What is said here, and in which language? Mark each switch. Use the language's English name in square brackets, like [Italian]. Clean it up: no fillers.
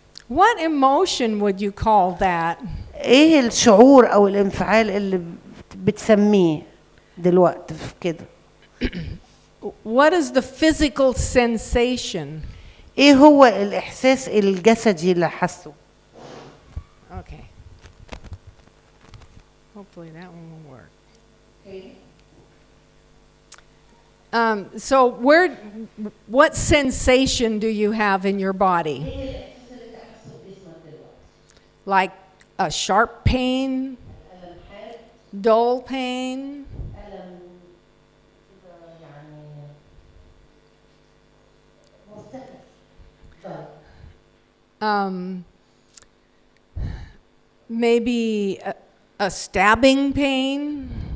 [English] What emotion would you call that? [Arabic] ايه الشعور او الانفعال اللي بتسميه دلوقتي في كده؟ [English] What is the physical sensation? [Arabic] ايه هو الاحساس الجسدي اللي حاسه؟ [English] Okay. Hopefully that one will work. So what sensation do you have in your body? Like a sharp pain, dull pain, maybe a stabbing pain.